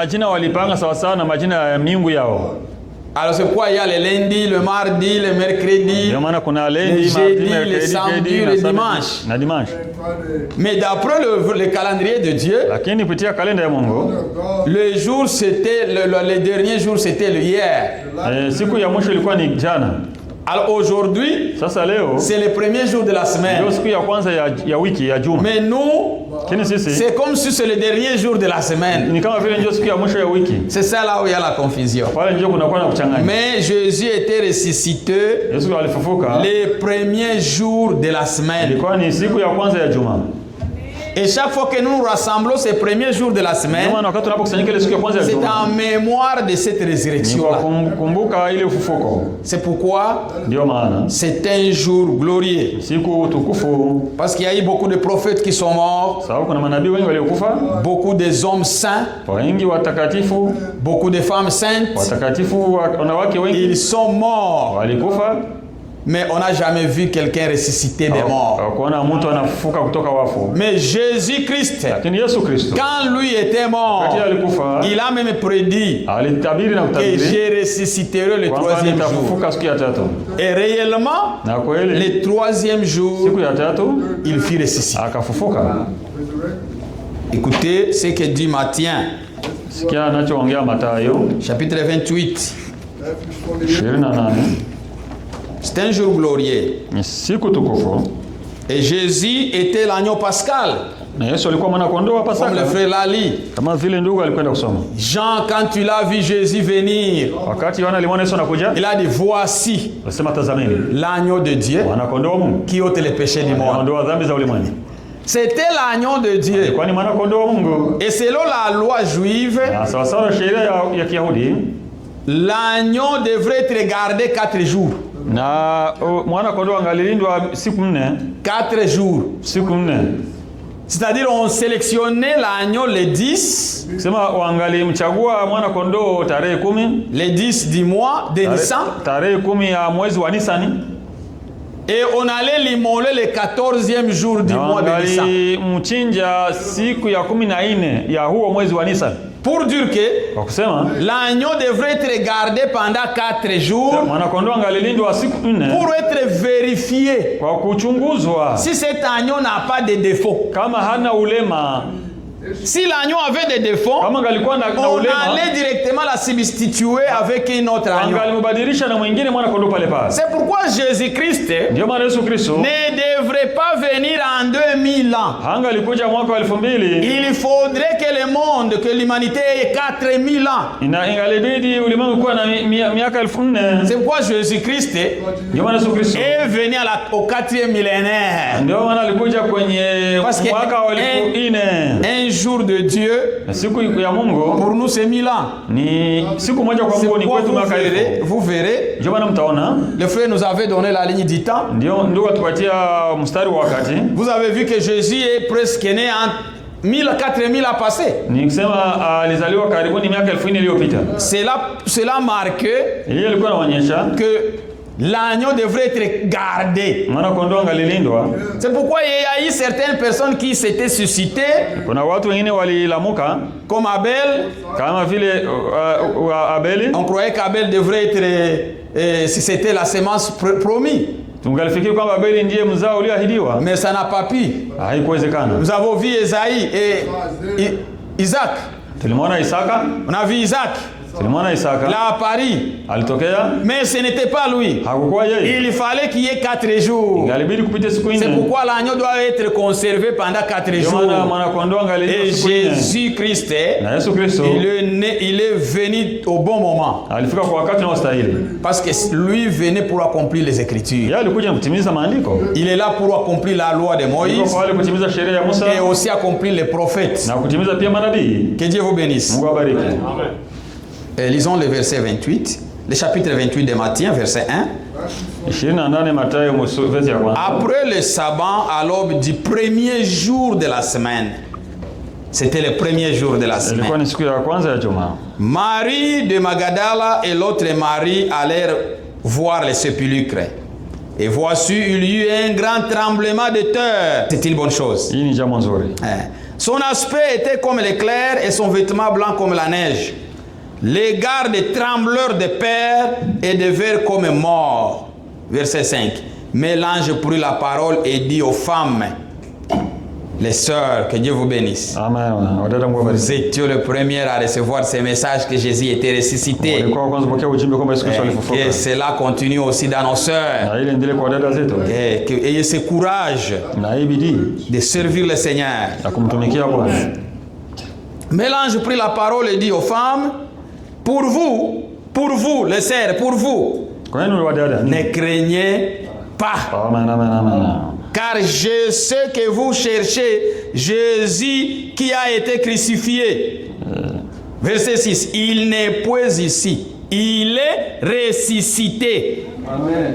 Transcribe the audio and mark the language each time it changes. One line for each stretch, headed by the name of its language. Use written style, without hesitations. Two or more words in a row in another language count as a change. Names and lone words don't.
French: Alors c'est pourquoi il y a le lundi, le mardi, le mercredi, le jeudi, le samedi, le dimanche. Mais d'après le calendrier de Dieu, le jour c'était, le dernier jour c'était le hier. Alors aujourd'hui,
Swahili: Sasa leo
French: c'est le premier jour de la semaine.
Swahili: ndio siku ya kwanza ya wiki ya juma.
French: Mais nous,
Swahili: Kini sisi
French: c'est comme si c'est le dernier jour de la semaine.
Swahili: ni kama vile ndio siku ya mwisho ya wiki.
French: C'est ça là où il y a la confusion.
Swahili: Pale ndio kunakuwa na kuchanganya.
French: Mais Jésus était ressuscité
Swahili: Yesu alifufuka.
French: les premiers jours de la semaine.
Swahili: Ilikuwa ni siku ya kwanza ya juma.
French: Et chaque fois que nous nous rassemblons ces premiers jours de la semaine,
Swahili: Ndio maana wakati tunapokusanyika ile siku ya kwanza ya
French: c'est
Swahili: juma.
French: en mémoire de cette
Swahili: Ni
French: résurrection
Swahili: kwa
French: là.
Swahili: kumbuka ile ufufuko.
French: C'est pourquoi
Swahili: Ndio maana
French: c'est un jour glorieux.
Swahili: siku tukufu,
French: Parce qu'il y a eu beaucoup de prophètes qui sont morts,
Swahili: sababu kuna manabii wengi waliokufa,
French: beaucoup de hommes saints,
Swahili: wengi watakatifu,
French: beaucoup de femmes saintes.
Swahili: watakatifu wanawake wengi
French: Ils sont morts,
Swahili: walikufa,
French: mais on n'a jamais vu quelqu'un ressusciter des morts.
Swahili: hawakuona mtu anafufuka kutoka wafu.
French: Mais Jésus-Christ,
Swahili: Lakini Yesu Kristo
French: quand lui était mort,
Swahili: wakati alikufa
French: il a même prédit
Swahili: alitabiri na
French: que
Swahili: kutabiri
French: je ressusciterai le
Swahili: kwamba
French: troisième jour.
Swahili: nitafufuka siku ya tatu,
French: Et réellement,
Swahili: na kweli
French: le troisième jour,
Swahili: siku ya tatu
French: il fut ressuscité.
Swahili: akafufuka.
French: Écoutez ce que dit Matthieu,
Swahili: Sikia anachoongea Mathayo
French: chapitre 28.
Swahili: 28.
French: C'est un jour glorieux.
Swahili: Ni siku tukufu,
French: Et Jésus était l'agneau pascal,
Swahili: na Yesu alikuwa mwana kondoo wa
French: comme le
Swahili: Pasaka,
French: frère Lali.
Swahili: kama vile ndugu alikwenda kusoma.
French: Jean, quand tu l'as vu Jésus venir,
Swahili: Wakati Yohana alimwona Yesu anakuja,
French: il a dit, voici
Swahili: alisema tazameni,
French: l'agneau de Dieu
Swahili: mwana kondoo wa Mungu
French: qui ôte les péchés du monde.
Swahili: anaondoa dhambi za ulimwengu.
French: C'était l'agneau de Dieu.
Swahili: Kwani mwana kondoo wa Mungu,
French: Et selon la loi juive,
Swahili: na sawasawa na sheria ya Kiyahudi,
French: l'agneau devrait être gardé 4 jours.
Swahili: na mwana kondoo angalilindwa siku 4,
French: 4 jours.
Swahili: siku 4.
French: C'est-à-dire on sélectionnait l'agneau le 10,
Swahili: Sema wangalimchagua mwana kondoo tarehe 10,
French: le 10 du mois de Nissan,
Swahili: tarehe 10 ya mwezi wa Nisani,
French: et on allait l'immoler le 14e jour du
Swahili: na
French: mois de Nissan.
Swahili: wangalimchinja siku ya 14 ya huo mwezi wa Nisani.
French: Pour dire que
Swahili: Kwa kusema
French: l'agneau devrait être gardé pendant 4 jours
Swahili: mwana kondoo angalilindwa siku 4
French: pour être vérifié
Swahili: kwa kuchunguzwa
French: si cet agneau n'a pas de défaut.
Swahili: kama hana ulema.
French: Si l'agneau avait des défauts,
Swahili: Kama angalikuwa na
French: on
Swahili: ulema,
French: allait directement la substituer avec un autre agneau.
Swahili: angalimubadilisha na mwingine mwana kondoo pale pale.
French: C'est pourquoi Jésus-Christ
Swahili: Ndio maana Yesu Kristo
French: ne devrait pas venir en 2000 ans.
Swahili: hangalikuja mwaka wa 2000,
French: Il faudrait que le monde, que l'humanité ait 4000 ans.
Swahili: ingalibidi ulimwengu kuwa na miaka 4000.
French: C'est pourquoi Jésus-Christ
Swahili: Ndio maana Yesu Kristo
French: est venu au 4e millénaire.
Swahili: ndio maana alikuja kwenye
French: Parce que
Swahili: mwaka wa 1400.
French: un jour de Dieu,
Swahili: Na siku ya Mungu
French: pour nous c'est 1000 ans.
Swahili: ni siku moja kwa
French: C'est
Swahili: Mungu, ni
French: pourquoi
Swahili: kwetu miaka 1000.
French: vous verrez,
Swahili: Ndio maana mtaona,
French: le frère nous avait donné la ligne du temps.
Swahili: ndio atupatia mstari wa wakati.
French: Vous avez vu que Jésus est presque né en 4000 ans passés.
Swahili: Ni kusema alizaliwa karibuni miaka 1000 iliyopita.
French: Cela marque
Swahili: Ile ilikuwa inaonyesha
French: que l'agneau devrait être gardé.
Swahili: mwana kondoo angalilindwa.
French: C'est pourquoi il y a eu certaines personnes qui s'étaient suscitées,
Swahili: Kuna watu wengine walilamuka
French: comme Abel.
Swahili: kama vile Abeli.
French: On croyait qu'Abel devrait être, si c'était la semence promise.
Swahili: Tungalifikiri kwamba Abeli ndiye mzao ulioahidiwa.
French: Mais ça n'a pas pu.
Swahili: Haikuwezekana.
French: Nous avons vu Esaïe et Isaac.
Swahili: Tulimwona Isaka,
French: On a vu Isaac.
Swahili: tulimwona Isaka
French: Là à Paris.
Swahili: alitokea,
French: Mais ce n'était pas lui.
Swahili: hakukuwa yeye.
French: Il fallait qu'il y ait 4 jours.
Swahili: Ingalibidi kupita siku
French: C'est
Swahili: 4.
French: pourquoi l'agneau doit être conservé pendant 4
Swahili: Ndio
French: jours.
Swahili: maana mwana kondoo
French: Et
Swahili: angalilindwa siku 4.
French: Jésus-Christ,
Swahili: Na Yesu Kristo
French: il est venu au bon moment.
Swahili: alifika kwa wakati unaostahili.
French: Parce que lui venait pour accomplir les Écritures.
Swahili: Yeye alikuja kutimiza maandiko.
French: Il est là pour accomplir la loi de
Swahili: Yuko
French: Moïse
Swahili: kwa wale kutimiza sheria ya Musa
French: et aussi accomplir les prophètes.
Swahili: na kutimiza pia manabii.
French: Que Dieu vous bénisse.
Swahili: Mungu awabariki.
French: Lisons le verset 28, le chapitre 28 de Matthieu, verset 1.
Swahili: 28 Mathayo verse ya kwanza.
French: Après le sabbat, à l'aube du premier jour de la semaine. C'était le premier jour de la
Swahili: Ilikuwa
French: semaine.
Swahili: ni siku ya kwanza ya Juma.
French: Marie de Magdala et l'autre Marie allèrent voir le sépulcre. Et voici, il y eut un grand tremblement de terre. C'est une bonne chose.
Swahili: Hii ni jambo nzuri.
French: Son aspect était comme l'éclair et son vêtement blanc comme la neige. Les gardes tremblèrent de peur et devinrent comme morts. Verset 5. Mais l'ange prit la parole et dit aux femmes, Les sœurs, que Dieu vous bénisse. Amen.
Swahili: Wadada Mungu awabariki.
French: Vous étiez le premier à recevoir ces messages que Jésus était ressuscité.
Swahili: Walikuwa kwanza kupokea ujumbe kwamba Yesu Kristo alifufuka.
French: Et cela continue aussi dans nos sœurs.
Swahili: Na ile endelee kwa dada zetu.
French: Et ayez ce courage
Swahili: Na hii bidii
French: de servir le Seigneur.
Swahili: ya kumtumikia Bwana.
French: Mais l'ange prit la parole et dit aux femmes, pour vous, les sœurs, pour vous,
Swahili: Kwa nini wadada?
French: ne craignez pas. Amen, amen, amen. Car je sais que vous cherchez Jésus qui a été crucifié. Verset 6. Il n'est point ici. Il est ressuscité. Amen.